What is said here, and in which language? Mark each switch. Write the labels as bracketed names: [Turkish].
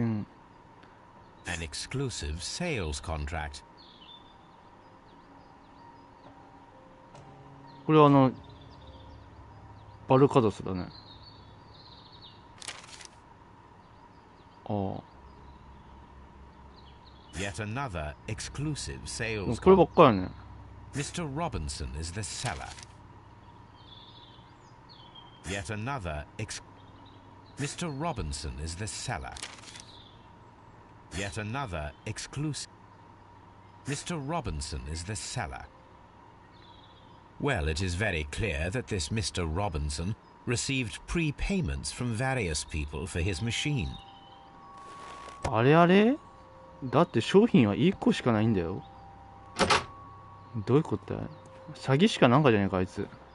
[English] An exclusive sales contract. [Japanese] これはバルカドスだね。 [English] Yet another exclusive sales [Japanese] こればっかりね。 [English] Mr. Robinson is the seller. Yet another Mr. Robinson is the seller. Yet another exclusive. Mr. Robinson is the seller. Well, it is very clear that this Mr. Robinson received prepayments from various people for his machine. [Japanese] あれあれ？だって商品は1個しかないんだよ。どういうことだよ。詐欺師かなんかじゃねえか、あいつ。